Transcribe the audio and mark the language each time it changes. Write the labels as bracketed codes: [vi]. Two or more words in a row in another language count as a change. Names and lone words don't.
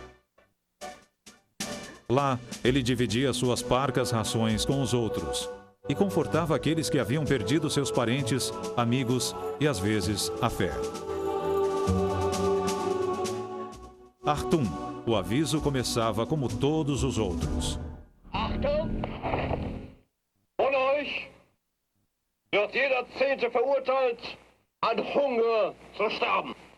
[pt] Lá, ele dividia suas parcas rações com os outros e confortava aqueles que haviam perdido seus parentes, amigos e, às vezes, a fé. Achtung! O aviso começava como todos os outros. [de] Achtung! Von euch wird jeder Zehnte verurteilt, an Hunger zu sterben.